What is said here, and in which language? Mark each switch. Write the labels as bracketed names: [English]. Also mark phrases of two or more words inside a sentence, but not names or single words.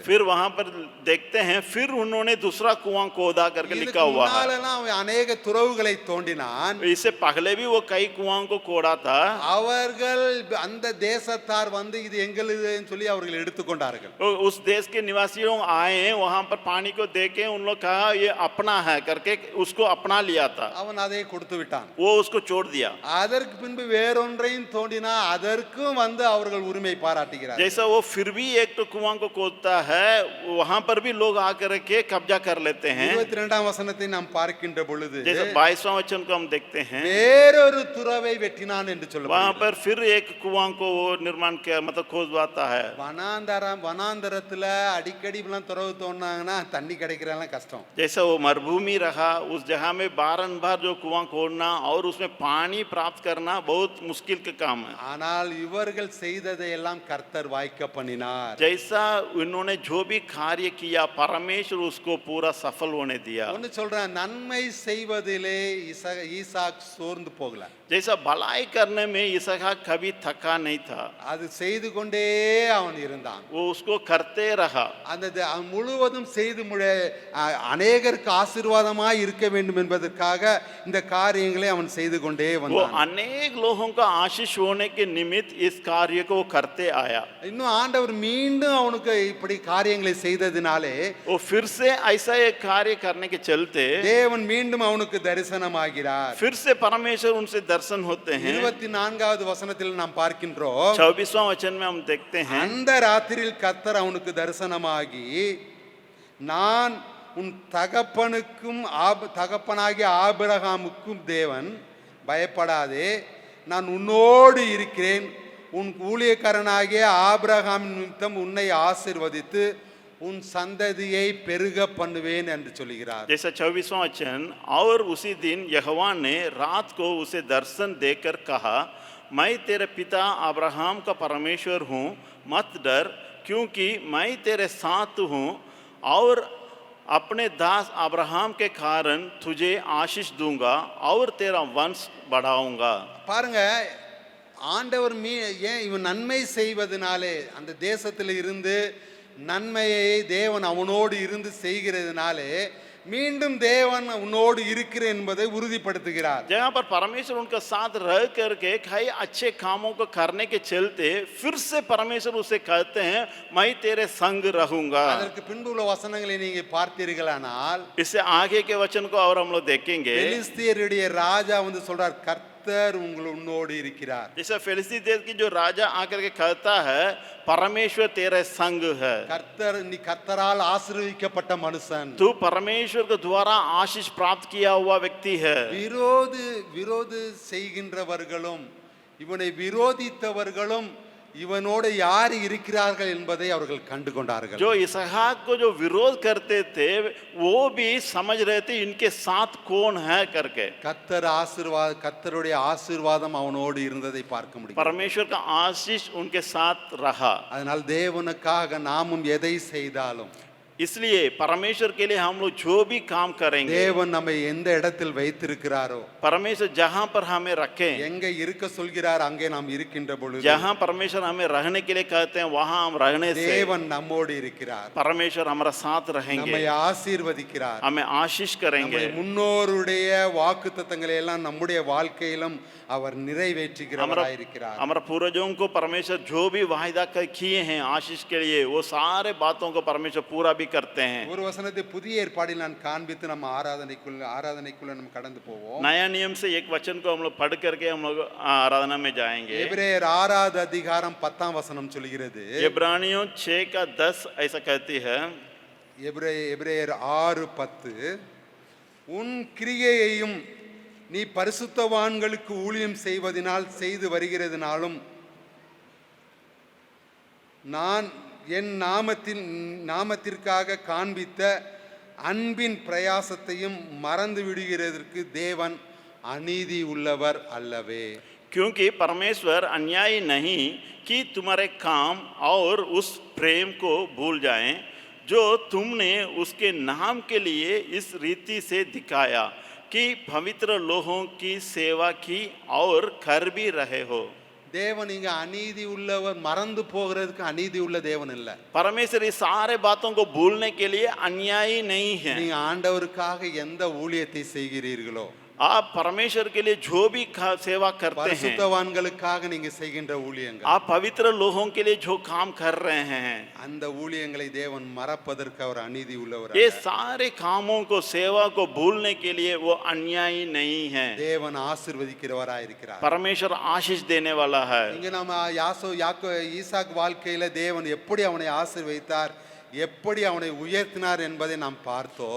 [Hindi] फिर वहां पर देखते हैं, फिर उन्होंने दूसरा कुआं खोदा करके लिखा हुआ है। [Tamil] அவன் अनेक துறவுகளை தோண்டினான். [Hindi] इससे पहले भी वो कई कुआं को खोदा था। [Tamil] அவர்கள் அந்த தேசத்தார் வந்து இது எங்களுதுன்னு சொல்லி அவர்கள் எடுத்துக்கொண்டார்கள். [Hindi] उस देश के निवासियों आए, वहां पर पानी को देखे, उन लोग कहा ये अपना है करके उसको अपना लिया था। [Tamil] அவன் அதை கொடுத்து விட்டான். [Hindi] वो उसको छोड़ दिया। [Tamil] அதற்கு பின்பு வேறொன்றையும் தோண்டினா அதற்கும் வந்து அவர்கள் உரிமை பாராட்டுகிறார். [Hindi] जैसा वो फिर भी एक तो कुआं को खोदता है, वहां पर भी लोग आकर के कब्जा कर लेते हैं। [Tamil] 22ஆம் वசனத்தை நாம் பார்க்கின்ற பொழுது [Hindi] जैसे 22वां वचन को हम देखते हैं, [Tamil] வேறொரு துறவை வெட்டினான் என்று சொல்லப்படுகிறது. [Hindi] वहां पर फिर एक कुआं को वो निर्माण किया, मतलब खोदवाता है। [Tamil] வனாந்தரத்துல அடிக்கடி இப்பெல்லாம் துறவு தோண்டினாங்கன்னா தண்ணி கிடைக்கிறதெல்லாம் கஷ்டம். [Hindi] जैसा वो मरुभूमि रहा, उस जगह में बारंबार जो कुआं खोदना और उसमें पानी प्राप्त करना बहुत मुश्किल का काम है। [Tamil] ஆனால் இவர்கள் செய்ததையெல்லாம் கர்த்தர் வாய்க்க பண்ணினார். [Hindi] जैसा उन्होंने जो भी कार्य किया, परमेश्वर उसको पूरा सफल होने दिया। [Tamil] ஒன்னு சொல்றேன், நன்மை செய்வதிலே ஈசாக் சோர்ந்து போகல. [Hindi] जैसा भलाई करने में इसहाक कभी थका नहीं था, [Tamil] அது செய்து கொண்டே அவன் இருந்தான். [Hindi] वो उसको करते रहा। [Tamil] அந்த முழுவதும் செய்து அநேகருக்கு ஆசீர்வாதமாய் இருக்க வேண்டும் என்பதற்காக இந்த காரியங்களை அவன் செய்து கொண்டே [Hindi] वो [Tamil] வந்தான். [Hindi] अनेक लोगों का आशीष होने के निमित्त इस कार्य को करते आया। [Tamil] இன்னும் ஆண்டவர் மீண்டும் அவனுக்கு இப்படி காரியங்களை செய்ததினாலே [Hindi] वो फिर से ऐसा एक कार्य करने के चलते [Tamil] தேவன் மீண்டும் அவனுக்கு தரிசனமாகிறார். [Hindi] फिर से परमेश्वर उनसे दर्शन होते हैं। [Tamil] 24வது வசனத்தில் நாம் பார்க்கின்றோம், [Hindi] 24वां वचन में हम देखते हैं, [Tamil] அந்த ராத்திரியில் கர்த்தர் அவனுக்கு தரிசனமாகி, நான் உன் தகப்பனாகிய ஆபிரகாமுக்கும் தேவன், பயப்படாதே, நான் உன்னோடு இருக்கிறேன், உன் ஊழியக்காரனாகிய ஆபிரகாமின் நிமித்தம் உன்னை ஆசீர்வதித்து உன் சந்ததியை பெருக பண்ணுவேன் என்று சொல்கிறார். [Hindi] जैसा 24वां वचन, और उसी दिन यहोवा ने रात को उसे दर्शन देकर कहा, मैं तेरे पिता अब्राहम का परमेश्वर हूँ, मत डर, क्योंकि मैं तेरे साथ हूँ और अपने दास अब्राहम के कारण तुझे आशीष दूंगा और तेरा वंश बढ़ाऊंगा। [Tamil] பாருங்க, ஆண்டவர் ஏன் இவன் நன்மை செய்வதனாலே, அந்த தேசத்தில் இருந்து நன்மையை தேவன் அவனோடு இருந்து செய்கிறதுனாலே மீண்டும் தேவன் உன்னோடு இருக்கிறேன் என்பதை உறுதிப்படுத்துகிறார். [Hindi] जहाँ पर परमेश्वर उनका साथ रह करके कई अच्छे कामों को करने के चलते फिर से परमेश्वर उसे कहते हैं, मैं तेरे संग रहूंगा। [Tamil] அதற்கு பின்புள்ள வசனங்களை நீங்க பார்த்தீர்களானால், [Hindi] इससे आगे के वचन को और हम लोग देखेंगे, [Tamil] பெலிஸ்தியருடைய ராஜா வந்து சொல்றார், கர்த்தர் உன்னோடு இருக்கிறார். [Hindi] जैसे फिलिस्ती देश की जो राजा आकर के कहता है, परमेश्वर तेरे संग है। [Tamil] கர்த்தர், நீ கர்த்தரால் ஆசீர்வதிக்கப்பட்ட மனுஷன், [Hindi] तू परमेश्वर के द्वारा आशीष प्राप्त किया हुआ व्यक्ति है। [Tamil] விரோது செய்கின்றவர்களும் இவனை விரோதித்தவர்களும் இவனோடு யார் இருக்கிறார்கள் என்பதை அவர்கள் கண்டு கொண்டார்கள். [Hindi] जो इसहाक को जो विरोध करते थे वो भी समझ रहे थे इनके साथ कौन है करके। [Tamil] கர்த்தருடைய ஆசீர்வாதம் அவனோடு இருந்ததை பார்க்க முடியும். [Hindi] परमेश्वर का आशीष उनके साथ रहा। [Tamil] அதனால் தேவனுக்காக நாமும் எதை செய்தாலும், [Hindi] इसलिए परमेश्वर के लिए हम लोग जो भी काम करेंगे, [Tamil] தேவன் நம்மை எந்த இடத்தில் வைத்திருக்கிறாரோ, [Hindi] परमेश्वर जहाँ पर हमें रखें, [Tamil] எங்க இருக்க சொல்கிறார் அங்கே நாம் இருக்கின்ற பொழுது [Hindi] जहाँ परमेश्वर हमें रहने के लिए कहते हैं वहाँ हम रहने से [Tamil] தேவன் நம்மோடு இருக்கிறார், [Hindi] परमेश्वर हमारा साथ रहेंगे, [Tamil] நம்மை ஆசீர்வதிக்கிறார். [Hindi] हमें आशीष करेंगे। [Tamil] நம்முடைய முன்னோருடைய வாக்குத்தத்தங்களை எல்லாம் நம்முடைய வாழ்க்கையிலும் அவர் நிறைவேற்றுகிறவராய் இருக்கிறார். [Hindi] हमारा पूर्वजों को परमेश्वर जो भी वायदा किए हैं आशीष के लिए, वो सारे बातों को परमेश्वर पूरा भी करते हैं। [Tamil] ஒரு வசனத்தை புதிய ஏற்பாடில் நான் காண்பித்து நம்ம ஆராதனைக்குள்ள நம்ம கடந்து போவோம். [Hindi] नया नियम से एक वचन को हम लोग पढ़ करके हम लोग आराधना में जाएंगे। [Tamil] எபிரேயர் 6 அதிகாரம் 10 वचனம் சொல்கிறது, [Hindi] इब्रानियों 6 का 10 ऐसा कहती है, [Tamil] எபிரேயர் 6:10, உன் கிரியையையும் நீ பரிசுத்தவான்களுக்கு ஊழியம் செய்வதனால் செய்து வருகிறதுனாலும் நான் என் நாமத்திற்காக காண்பித்த அன்பின் பிரயாசத்தையும் மறந்து விடுகிறதற்கு தேவன் அநீதி உள்ளவர் அல்லவே. [Hindi] क्योंकि परमेश्वर अन्यायी नहीं कि तुम्हारे काम और उस प्रेम को भूल जाएं जो तुमने उसके नाम के लिए इस रीति से दिखाया कि पवित्र लोगों की सेवा की और कर भी रहे हो। [Tamil] தேவன் இங்க அநீதி உள்ளவர், மறந்து போகிறதுக்கு அநீதி உள்ள தேவன் இல்ல. [Hindi] परमेश्वर इस सारे बातों को भूलने के लिए अन्यायी नहीं है। [Tamil] நீங்க ஆண்டவருக்காக எந்த ஊழியத்தை செய்கிறீர்களோ, [Hindi] आप परमेश्वर के लिए जो भी सेवा करते हैं, [Tamil] பரிசுத்தவான்களுக்காக நீங்க செய்கின்ற ஊழியங்கள், [Hindi] आप पवित्र लोगों के लिए जो काम कर रहे हैं, [Tamil] அந்த ஊழியங்களை தேவன் மறப்பதற்கு அவர் அநீதி உள்ளவர். [Hindi] ये सारे कामों को, सेवा को भूलने के लिए वो अन्यायी नहीं है। [Tamil] தேவன் ஆசீர்வதிக்கிறவராய் இருக்கிறார். [Hindi] परमेश्वर आशीष देने वाला है। [Tamil] இங்க நம்ம ஈசாக் வாழ்க்கையில தேவன் எப்படி அவனை ஆசீர்வதித்தார், எப்படி அவனை உயர்த்தினார் என்பதை நாம் பார்த்தோம்.